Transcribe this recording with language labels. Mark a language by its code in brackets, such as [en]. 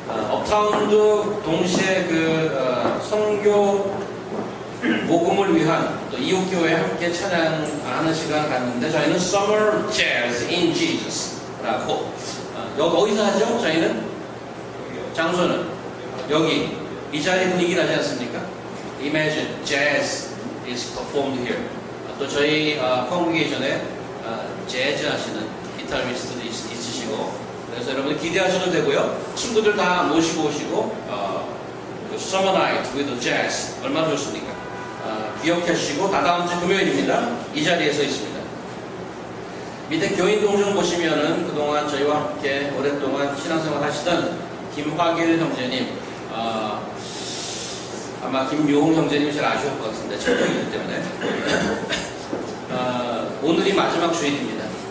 [ko] 업타운도 동시에 선교 복음을 위한 또 이웃교회 함께 찬양하는 시간 갖는데 저희는 Summer Jazz in Jesus라고 여기 어디서 하죠? 저희는 장소는 여기 이 자리 분위기 나지 않습니까? [en] Imagine Jazz is performed here. [ko] 또 저희 콩그레이션에 재즈 하시는 기타리스트도 있으시고 그래서 여러분 기대하셔도 되고요. 친구들 다 모시고 오시고 Summer Night with Jazz 얼마나 좋습니까? 기억하시고 다다음 주 금요일입니다. 이 자리에서 있습니다. 밑에 교인 동정 보시면은 그동안 저희와 함께 오랫동안 신앙생활 하시던 김화길 형제님 아마 김유홍 형제님이 제일 아쉬울 것 같은데 청년이기 때문에 오늘이 마지막 주일입니다.